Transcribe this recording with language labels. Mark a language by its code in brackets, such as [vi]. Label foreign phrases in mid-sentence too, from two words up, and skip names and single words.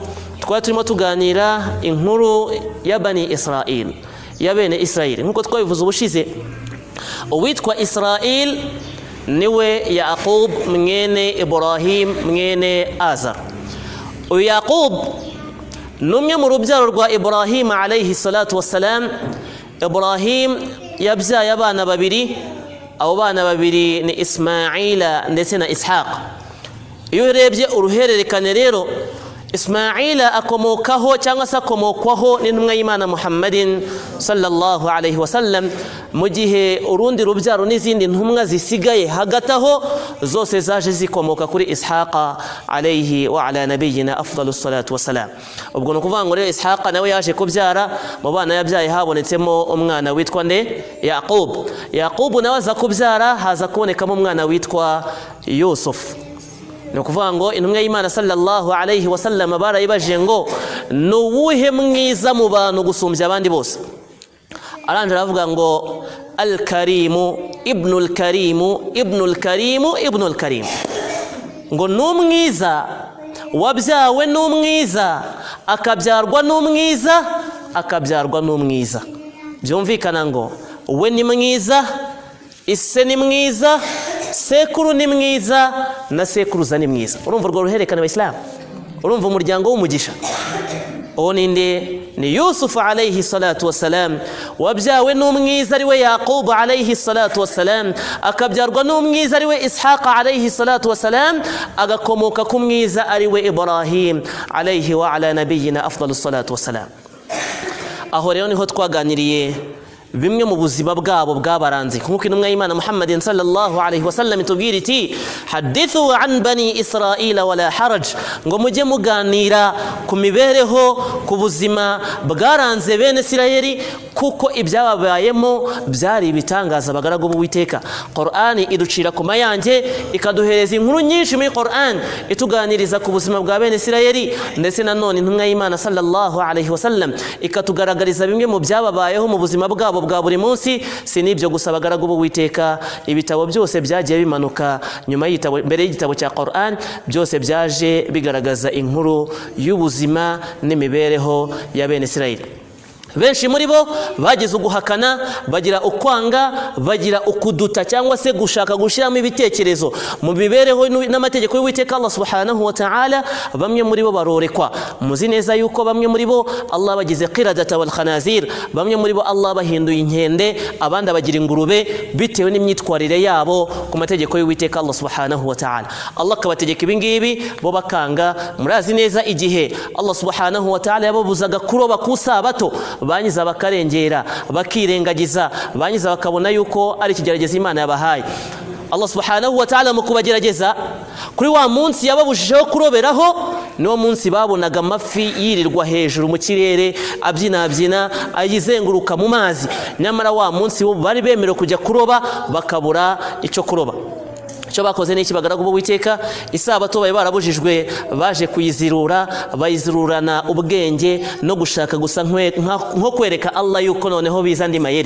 [rw] Twari turimo tuganira inkuru ya Bani Israel ya bene Israel nk'uko twabivuze ubushize. Uwitwa Israel niwe Yaqub mwene Ibrahim mwene Azar. Uyu Yaqub numwe mu rubyaro rwa Ibrahim [ar] عليه الصلاة والسلام. [rw] Ibrahim yabyaye abana babiri, abo bana babiri ni Ismaila ndetse na Ishaq. Iyo urebye uruhererekane rero Ismaila akomokaho cyangwa se akomokwaho n'intumwa y'Imana Muhammadin [ar] صلى الله عليه وسلم, [rw] mu gihe urundi rubyaro n'izindi ntumwa zisigaye hagataho zose zaje zikomoka kuri Ishaqa [ar] عليه وعلى نبينا أفضل الصلاة والسلام. [rw] Ubwo no kuvuga ngo rero Ishaqa nawe yaje kubyara, mu bana yabyaye habonetsemo umwana witwa nde Yaqub. Yaqub nawe aza kubyara haza kubonekamo umwana witwa Yusuf. Ni ukuvuga ngo intumwa y'Imana [ar] صلى الله عليه وسلم [rw] barayibajije ngo nuwuhe mwiza mu bantu gusumbya abandi bose? Aranje aravuga ngo [ar] الكريم ابن الكريم ابن الكريم ابن الكريم, [rw] ngo numwiza wabyawe n'umwiza akabyarwa n'umwiza akabyarwa n'umwiza. Byumvikana ngo we ni mwiza, ise ni mwiza, sekuru ni mwiza na sekuruza ni mwiza. Urumva urwo ruherekane abayisilamu, urumva umuryango w'umugisha. Uwo ninde? Ni Yusuf [ar] عليه الصلاة والسلام [rw] wabyawe n'umwiza ariwe Yaqub [ar] عليه الصلاة والسلام, [rw] akabyarwa n'umwiza ariwe Ishaq [ar] عليه الصلاة والسلام, [rw] agakomoka ku mwiza ariwe Ibrahim [ar] عليه وعلى نبينا أفضل الصلاة والسلام. [rw] Aho rero niho twaganiriye bimwe mu buzima bwabo bwabaranze nk'uko intumwa y'Imana Muhammadin [ar] صلى الله عليه وسلم [rw] itubwira iti [ar] حدثوا عن بني إسرائيل ولا حرج, [rw] ngo mujye muganira ku mibereho ku buzima bwaranze bene Isirayeli kuko ibyababayemo byari ibitangaza. Bagaragu b'Uwiteka, Qur'ani iducira ku mayange ikaduhereza inkuru nyinshi muri Qur'an ituganiriza ku buzima bwa bene Isirayeli, ndetse nanone intumwa y'Imana [ar] صلى الله عليه وسلم [rw] ikatugaragariza bimwe mu byababayeho mu buzima bwabo bwa buri munsi. Si nibyo gusa bagaragu b'Uwiteka, ibitabo byose byagiye bimanuka nyuma y'igitabo, mbere y'igitabo cya Qur'an, byose byaje bigaragaza inkuru y'ubuzima n'imibereho ya bene Isirayeli. Benshi muri bo bagize uguhakana, bagira ukwanga, bagira ukuduta cyangwa se gushaka gushiramo ibitekerezo mu bibereho n'amategeko y'Uwiteka Allah [ar] سبحانه وتعالى. [rw] Bamwe muri bo barorekwa. Muzi neza yuko bamwe muri bo Allah bagize [ar] قردة والخنازير, [rw] bamwe muri bo Allah bahinduye inkende, abandi bagira ingurube bitewe n'imyitwarire yabo ku mategeko y'Uwiteka Allah [ar] سبحانه وتعالى. [rw] Allah kabategeka ibingibi bo bakanga. Murazi neza igihe Allah [ar] سبحانه وتعالى [rw] yababuzaga kuroba ku Sabato, banyiza bakarengera bakirengagiza, banyiza bakabona yuko ari ikigerageza Imana yabahaye. Allah [ar] سبحانه وتعالى [rw] mu kubagerageza kuri wa munsi yababushijeho kuroberaho, niwo munsi babonaga amafi yirirwa hejuru mu kirere abyina ayizenguruka mu mazi. Nyamara wa munsi bari bemerewe kujya kuroba bakabura icyo kuroba. icyo bakoze n'iki bagaragu b'Uwiteka isabato baye barabujijwe baje kuyizirura bayizirurana ubwenge no gushaka gusa nko kwereka Allah yuko noneho biza ndi mayeri.